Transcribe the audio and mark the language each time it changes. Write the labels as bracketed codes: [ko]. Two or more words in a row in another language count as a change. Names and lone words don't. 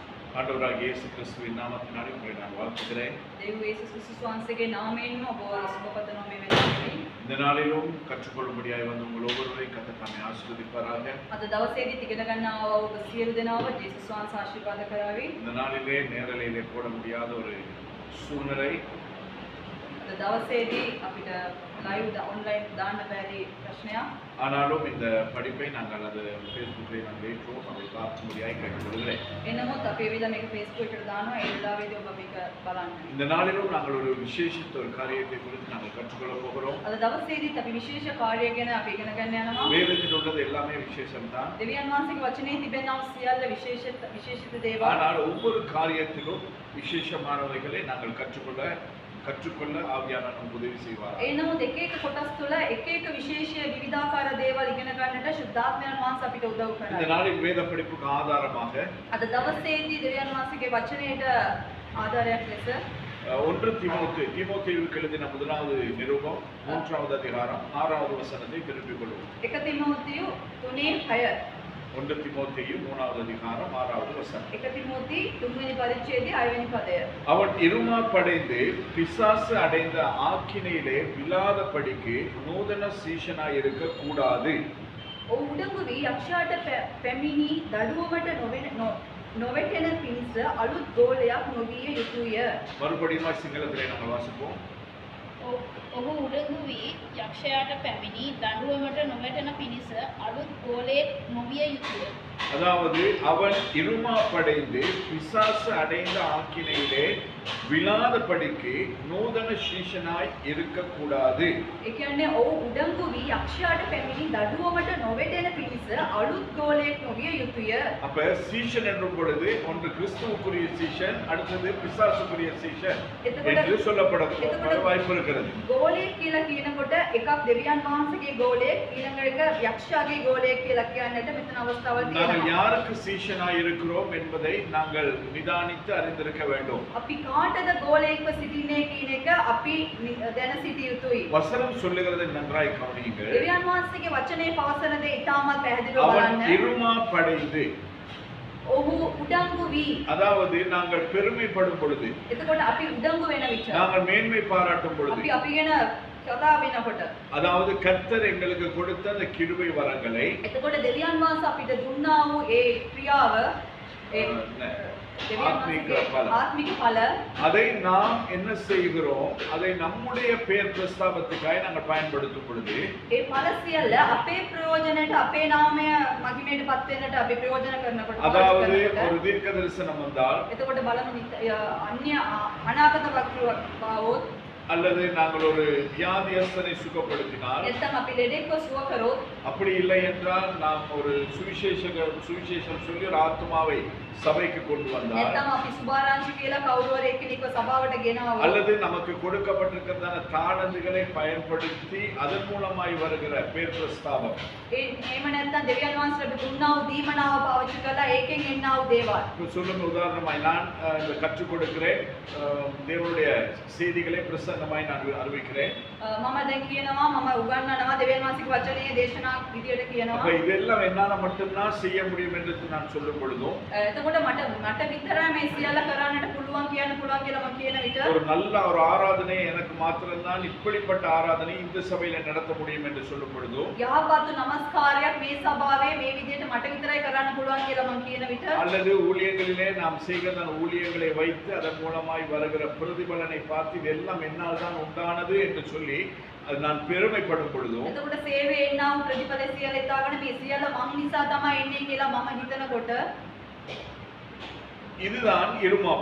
[ta] ஆண்டவராகிய இயேசு கிறிஸ்துவின் நாமத்தினாலே உங்களை நான் வாழ்த்துகிறேன். [si] දේව ජේසුස් ක්‍රිස්තුස් වහන්සේගේ නාමයෙන් ඔබ සුබපතනවා මේ වෙලාවේ. [ta] இந்த நாளிலும் கற்றுக்கொள்ளும்படியாய் வந்த உங்கள் ஒவ்வொருவரையும் கர்த்தர் தாமே ஆசீர்வதிப்பாராக. [si] අද දවසේදී ඉගෙන ගන්නා ඔබ සියලු දෙනාව ජේසුස් වහන්සේ ආශිර්වාද කරાવી. [ta] இந்த நாளிலே நேரலையிலே போட முடியாத ஒரு சூழ்நிலை. [si] අද දවසේදී අපිට [en] live online [si] දාන්න බැරි ප්‍රශ්නයක්. [ta] ஆனாலும் இந்த படிப்பை நாங்கள் அது ஃபேஸ்புக்கிலே நாங்கள் ஏற்றோம். அதை பார்க்கும்படியாய் கேட்டுக்கொள்கிறேன். [si] එනමුත් අපි විවිධ මේක Facebook එකට දානවා. ඒ වෙලාවේදී ඔබ මේක බලන්න. [ta] இந்த நாளிலும் நாங்கள் ஒரு விசேஷித்த ஒரு காரியத்தை குறித்து நாங்கள் கற்றுக்கொள்ளப் போகிறோம். [si] අද දවසේදීත් අපි විශේෂ කාර්යය ගැන අපි ඉගෙන ගන්න යනවා. [ta] வேதத்தில் உள்ளது எல்லாமே விசேஷம்தான். [si] දෙවියන් වහන්සේගේ වචනේ තිබෙනා සියල්ල විශේෂිත දේවල්. [ta] ஆனால் ஒவ்வொரு காரியத்திலும் விசேஷமானவைகளை நாங்கள் கற்றுக்கொள்ள ஆவியானவர் நமக்கு உதவி செய்வார். [si] ඒ නමුත් එක එක කොටස් තුළ එක එක විශේෂ විවිධාකාර දේවල් ඉගෙන ගන්නට ශුද්ධාත්මයන් වහන්සේ අපිට උදව් [ta] இந்த [si] කරනවා. [ta] நாளில் வேத படிப்புக்கு ஆதாரமாக [si] අද දවසේදී දෙවියන් වහන්සේගේ වචනයට ආධාරයක් ලෙස [ta] 1 தீமோத்தேயுவுக்கு எழுதின முதலாவது நிருபம் 3வது அதிகாரம் 6வது வசனத்தை திருப்பிக் கொள்வோம். [si] 1 තිමෝතියු 3:6 [ta] 1 தீமோத்தேயு 3வது அதிகாரம் 6வது வசனம். [si] 1 තිමෝති 3වෙනි පරිච්ඡේදයේ 6වෙනි පදය. [ta] அவன் இருமாப்படைந்து பிசாசு அடைந்த ஆக்கினையிலே விழாதபடிக்கு நூதன சீஷனாய் இருக்க கூடாது. [si] ඔහු උඩඟු වී යක්ෂයාට පැමිණි දඩුවමට නොවැටෙන පිණිස අලුත් ගෝලයක් නොවිය යුතුය. [ta] மறுபடியும் சிங்களத்திலே நாங்கள் வாசிப்போம். [si] ඔහු උඩඟු වී යක්ෂයාට පැමිණි දඬුවමට නොවැටෙන පිණිස අලුත් ගෝලයක් නොවිය යුතුය. [ta] அதாவது அவன் இருமாப்படைந்து பிசாசு அடைந்த ஆக்கினையிலே விழாதபடிக்கு நூதன சீஷனாய் இருக்கக்கூடாது. [si] ඒ කියන්නේ ඔහු උඩඟු වී යක්ෂයාට පැමිණි දඩුවමට නොවැටෙන පිණිස අලුත් ගෝලයක් නොවිය යුතුය. [ta] அப்ப சீஷன் என்னும் பொழுது ஒன்று கிறிஸ்துவுக்குரிய சீஷன், அடுத்தது பிசாசுக்குரிய சீஷன் என்று சொல்லப்பட வாய்ப்பு இருக்கிறது. [si] ගෝලයක් කියලා කියනකොට එකක් දෙවියන් වහන්සේගේ ගෝලයක්, ඊළඟ එක යක්ෂයාගේ ගෝලයක් කියලා කියන්නට මෙතන අවස්ථාවක් [ta] நாங்கள் [si] තියෙනවා. [ta] யாருக்கு சீஷனாய் இருக்கிறோம் என்பதை நாங்கள் நிதானித்து அறிந்திருக்க வேண்டும். [si] අපි කාටද ගෝලයක්ව සිටින්නේ කියන එක අපි දැන සිටිය යුතුයි. [ta] வசனம் சொல்லுகிறதை நன்றாய் கவனியுங்கள். [si] දෙවියන් වහන්සේගේ වචනේ පවසන දේ ඉතාමත් පැහැදිලිව [ta] அவன் [si] බලන්න. [ta] இருமாப்படைந்து, [si] ඔහු උඩඟු වී. [ta] அதாவது நாங்கள் பெருமைப்படும் பொழுது, [si] එතකොට අපි උඩඟු වෙන විට, [ta] நாங்கள் மேன்மை பாராட்டும் பொழுது, [si] අපි ගැන කතා වෙනකොට, [ta] அதாவது கர்த்தர் எங்களுக்கு கொடுத்த அந்த கிருபை வரங்களை, [si] එතකොට දෙවියන් වහන්සේ අපිට දුන්නා වූ ඒ ක්‍රියාව, ඒ [ta] ஆத்மீக பலம், [si] ආත්මික ඵල, [ta] அதை நாம் என்ன செய்கிறோம், அதை நம்முடைய பெயர் பிரஸ்தாபத்துக்காக நாங்கள் பயன்படுத்தும் பொழுது, [si] ඒ ඵල සියල්ල අපේ ප්‍රයෝජනයට, අපේ නාමය මහිමයට පත් වෙන්නට අපි ප්‍රයෝජන කරනකොට, [ta] அதாவது ஒரு தீர்க்க தரிசனம் வந்தால், [si] එතකොට බලමු අන්‍ය අනාගත වක්‍රවවොත්, [ta] அல்லது நாங்கள் ஒரு வியாதியஸ்தனை சுகப்படுத்தினால், [si] නැත්නම් අපි ලෙඩෙක්ව සුව කරොත්, [ta] அப்படி இல்லை என்றால் நாம் ஒரு சுவிசேஷம் சொல்லி ஒரு ஆத்மாவை சபைக்கு கொண்டு வந்தால், [si] නැත්නම් අපි සුභාරංශ කියලා කවුරු හරි එක්කෙනෙක්ව සභාවට ගෙනාවොත්, [ta] அல்லது நமக்கு கொடுக்கப்பட்டிருக்கிறதான தாளந்துகளை பயன்படுத்தி அதன் மூலமாய் வருகிற பேர் பிரஸ்தாபம், [si] එහෙම නැත්නම් දෙවියන් වහන්සේට දුන්නා වූ දීමනාව පාවිච්චි කරලා ඒකෙන් එන්නා වූ දේවල්. [ta] இப்போ சொல்லுங்க, உதாரணமாய் நான் இந்த கற்றுக் கொடுக்கிறேன், தேவனுடைய செய்திகளை பிரசங்கமாய் நான் அறிவிக்கிறேன். [si] මම දැන් කියනවා, මම උගන්වනවා, දෙවියන් වහන්සේගේ වචනේ දේශනා විදියට [ta] அப்ப [si] කියනවා. [ta] இதெல்லாம் என்னால மட்டும்தான் செய்ய முடியும் என்று நான் சொல்லும் பொழுதும், [si] එතකොට මට විතරයි මේ සියල්ල කරන්නට පුළුවන් කියලා මම කියන විට, [ta] ஒரு நல்ல ஒரு ஆராதனை எனக்கு மாத்திரம்தான் இப்படிப்பட்ட ஆராதனை இந்த சபையில நடத்த முடியும் என்று சொல்லும் பொழுதும், [si] යහපත් නමස්කාරයක් මේ සභාවේ මේ විදියට මට විතරයි කරන්න පුළුවන් කියලා මම කියන විට, [ta] அல்லது ஊழியங்களிலே நாம் செய்கிற ஊழியங்களை வைத்து அதன் மூலமாய் வருகிற பிரதிபலனை பார்த்து இதெல்லாம் என்னால் தான் உண்டானது என்று சொல்லி அது நான் பெருமைப்படும் பொழுதும், [si] එතකොට සේවයේ එන්නා වූ ප්‍රතිඵල සියල්ල ඉතාලගෙන මේ සියල්ල මං නිසා තමයි එන්නේ කියලා මම හිතනකොට, [ta] இதுதான் இருமாப்பு.